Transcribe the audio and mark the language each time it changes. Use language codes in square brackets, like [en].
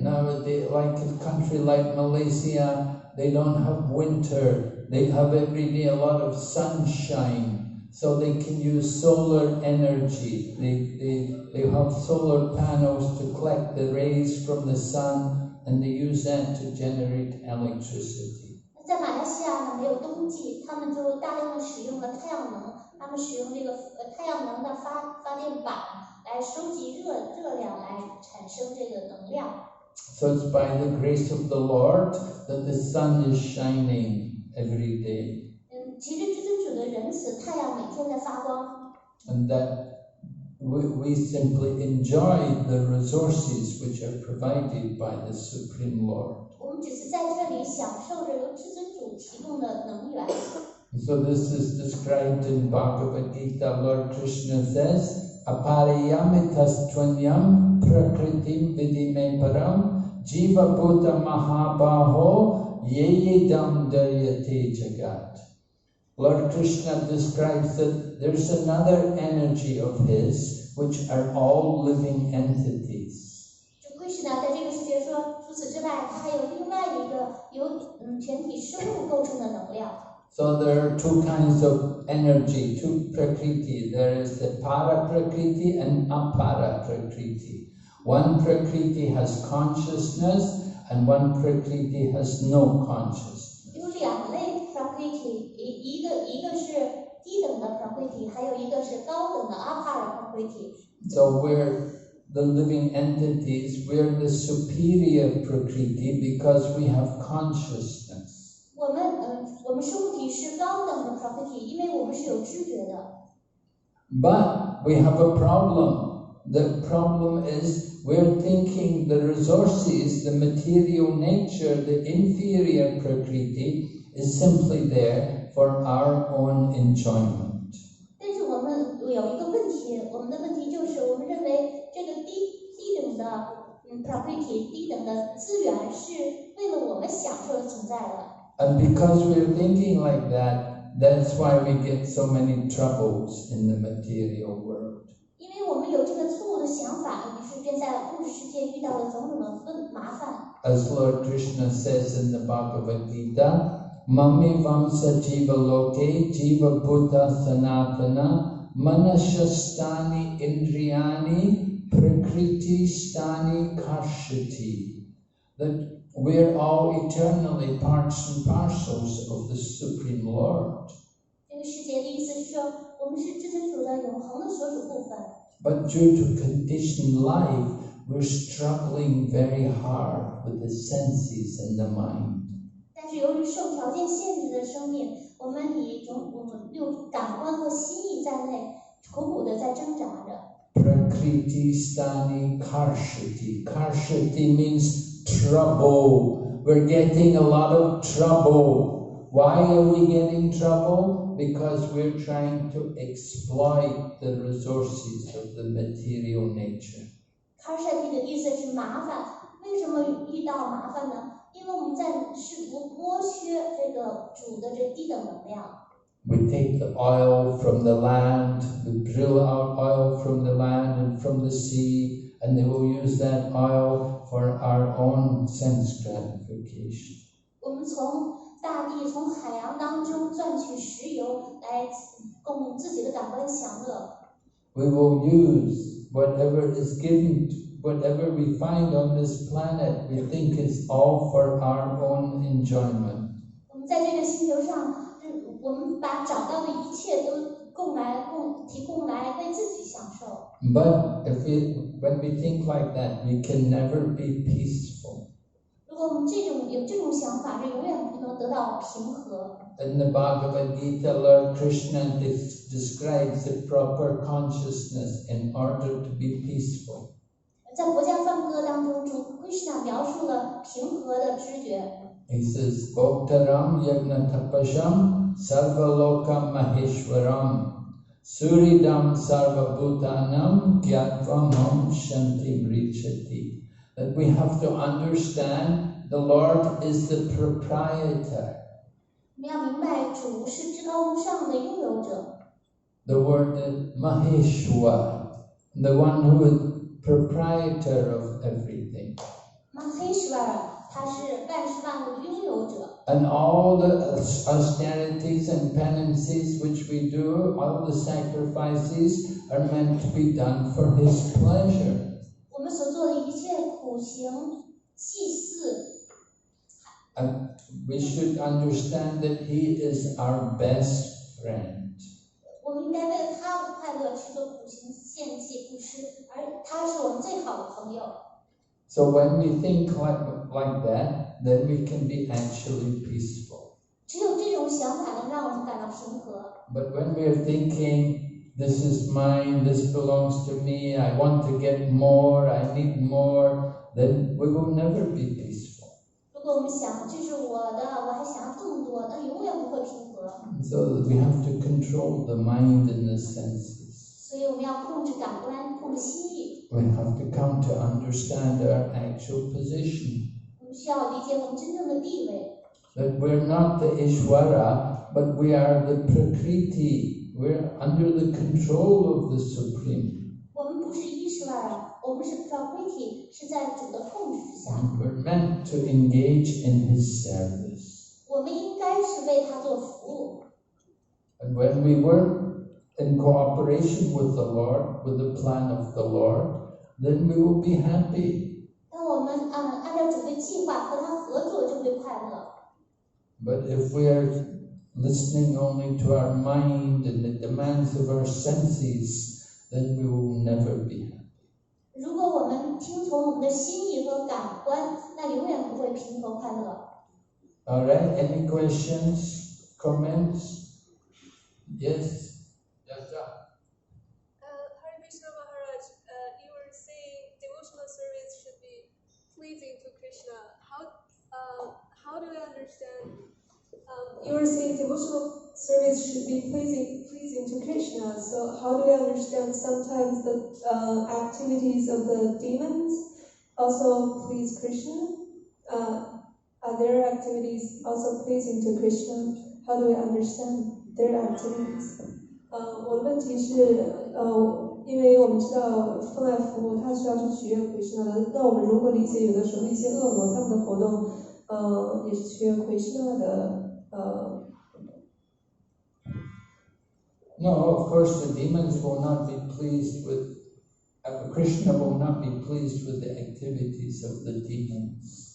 [en] Nowadays, like a country like Malaysia, they don't have winter. They have every day a lot of sunshine, so they can use solar energy. They have solar panels to collect the rays from the sun, and they use that to generate electricity. [zh] 在马来西亚呢，没有冬季，他们就大量的使用了太阳能，他们使用这个太阳能的发电板来收集热量，来产生这个能量。 [en] So it's by the grace of the Lord that the sun is shining every day. [zh] 其实至尊主的仁慈，太阳每天在发光。 [en] And that we simply enjoy the resources which are provided by the Supreme Lord. [zh] 我们只是在这里享受着由至尊主提供的能源。 [en] So this is described in Bhagavad Gita. Lord Krishna says, [sa] Apariyamitas tvanyam prakritim vidime param jiva bhuta mahabaho yeyedam daryate jagat. [en] Lord Krishna describes that there's another energy of his which are all living entities. [zh] 就奎什纳在这个世界说，除此之外，他还有另外一个由全体生物构成的能量。 [en] So there are two kinds of energy, two prakriti. There is the para prakriti and apara prakriti. One prakriti has consciousness and one prakriti has no consciousness. [zh] 有两类 prakriti， 一个是低等的 prakriti， 还有一个是高等的 apara prakriti。 [en] So we're the living entities, we're the superior Prakriti because we have consciousness. [zh] 我们生物体是高等的 property， 因为我们是有知觉的。 [en] But we have a problem. The problem is we're thinking the resources, the material nature, the inferior Prakriti is simply there for our own enjoyment. [zh] 但是我们有一个问题，我们的问题就是我们认为这个低等的property 低等的资源是为了我们享受而存在的。 [en] And because we're thinking like that, that's why we get so many troubles in the material world. [zh] 因为我们有这个错误的想法，于是便在物质世界遇到了种种的麻烦。 [en] As Lord Krishna says in the Bhagavad Gita, [sa] Mami Vamsa Jiva Loke Jiva Buddha Sanatana Manashastani Indriyani Prakriti Stani Karshati. [en] That we're all eternally parts and parcels of the Supreme Lord. [zh] 这个世界的意思是说，我们是至尊主的永恒的所属部分。 [en] But due to conditioned life, we're struggling very hard with the senses and the mind. [zh] 但是由于受条件限制的生命，我们以六感官和心意在内，苦苦的在挣扎着。 [sa] Prakriti Stani Karshati. [en] Karshati means trouble. We're getting a lot of trouble. Why are we getting trouble? Because we're trying to exploit the resources of the material nature. [zh] Karshati 的意思是麻烦，为什么遇到麻烦呢？因为我们在试图剥削这个主的这低等能量。 [en] We take the oil from the land, we drill out oil from the land and from the sea, and they will use that oil for our own sense gratification. [zh] 我们从大地、从海洋当中赚取石油，来供自己的感官享乐。 [en] We will use whatever is given, whatever we find on this planet, we think is all for our own enjoyment. [zh] 我们在这个星球上，我们把找到的一切都提供来为自己享受。 [en] But when we think like that, we can never be peaceful. [zh] 如果我们有这种想法，是永远不能得到平和。 [en] In the Bhagavad Gita, Lord Krishna describes the proper consciousness in order to be peaceful. [zh] 在佛家梵歌当中，主 Krishna 描述了平和的知觉。 [en] He says, [sa] Bhoktaram yagna tapasham sarvaloka maheshwaram suridam sarvabhutanam gyatvam ham shantim richati. [en] That we have to understand the Lord is the proprietor. [zh] 我们要明白，主是至高无上的拥有者。 [en] The word Maheshwar, the one who is proprietor of everything. [zh] Maheshwar 他是万事万物的拥有者。 [en] And all the austerities and penances which we do, all the sacrifices are meant to be done for His pleasure. [zh] 我们所做的一切苦行、祭祀， [en] And we should understand that He is our best friend. [zh] 我们应该为了他的快乐去做苦行、献祭、布施，而他是我们最好的朋友。 [en] So when we think like that, then we can be actually peaceful. [zh] 只有这种想法能让我们感到平和。 [en] But when we're thinking, this is mine, this belongs to me, I want to get more, I need more, then we will never be peaceful. [zh] 如果我们想这是我的，我还想要更多，那永远不会平和。 [en] So we have to control the mind and the senses. [zh] 所以我们要控制感官，控制心意。 [en] We have to come to understand our actual position. [zh] 我们需要理解我们真正的地位。 [en] That we're not the Ishvara, but we are the Prakriti. We're under the control of the Supreme. [zh] 我们不是伊什瓦尔，我们是 Prakriti， 是在主的控制之下。 [en] And we're meant to engage in His service. [zh] 我们应该是为他做服务。 [en] And when we work in cooperation with the Lord, with the plan of the Lord, then we will be happy. [zh] 当我们按照主的计划和他合作，就会快乐。 [en] But if we are listening only to our mind and the demands of our senses, then we will never be happy. [zh] 如果我们听从我们的心意和感官，那永远不会平和快乐。 [en] All right, any questions, comments? Yes? Jaja. Hare Krishna Maharaj, you were saying devotional service should be pleasing to Krishna. How do I understand? You were saying devotional service should be pleasing to Krishna. So how do I understand sometimes the activities of the demons also please Krishna? Are their activities also pleasing to Krishna? How do I understand their activities? [zh] 我的问题是，因为我们知道奉爱服务，它需要去取悦 Krishna 的。那我们如何理解有的时候一些恶魔他们的活动，也是取悦 Krishna 的 [en] No, of course the demons will not be pleased with, Krishna will not be pleased with the activities of the demons.